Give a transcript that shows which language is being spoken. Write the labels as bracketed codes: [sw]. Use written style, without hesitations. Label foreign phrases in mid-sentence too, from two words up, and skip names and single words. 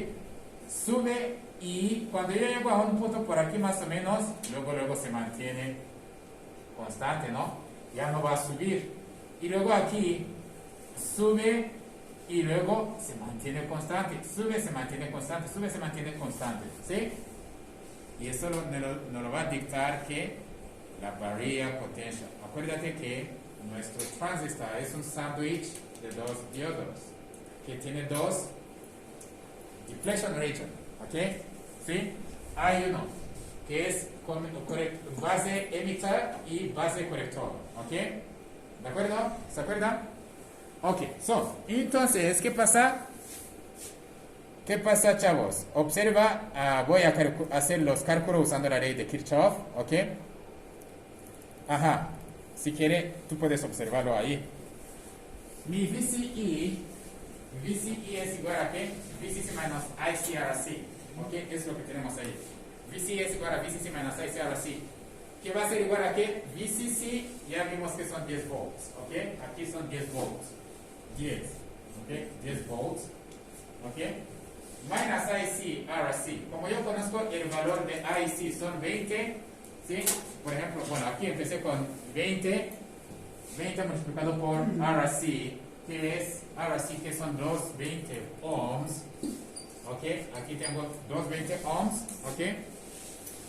[es] Sube y cuando yo llego a un punto por aquí más o menos, luego se mantiene constante, ¿no? Ya no va a subir. Y luego aquí sube y luego se mantiene constante, sube, se mantiene constante, sube, se mantiene constante, ¿sí? Y eso nos lo va a dictar que la [en] barrier potential. [es] Acuérdate que nuestro transistor es un sándwich de dos diodos que tiene dos [en] deflection region, [es] ¿ok? ¿Sí? Hay uno que es [en] base emitter [es] y base colector, ¿ok? ¿De acuerdo? ¿Se acuerdan? Ok, entonces, ¿qué pasa? ¿Qué pasa, chavos? Observa, voy a hacer los cálculos usando la ley de Kirchhoff, ¿ok? Ajá. Si quiere, tú puedes observarlo ahí. Mi VCE es igual a ¿qué? VCC menos ICRC. ¿Ok? Es lo que tenemos ahí. VCE es igual a VCC menos ICRC. ¿Qué va a ser igual a qué? VCC, ya vimos que son 10 volts. ¿Ok? Aquí son 10 volts. 10. ¿Ok? 10 volts. ¿Ok? Minus ICRC. Como yo conozco el valor de IC son 20. ¿Sí? Por ejemplo, bueno, aquí empecé con 20 multiplicado por RC, que son 220 ohms, ¿ok? Aquí tengo 220 ohms, ¿ok?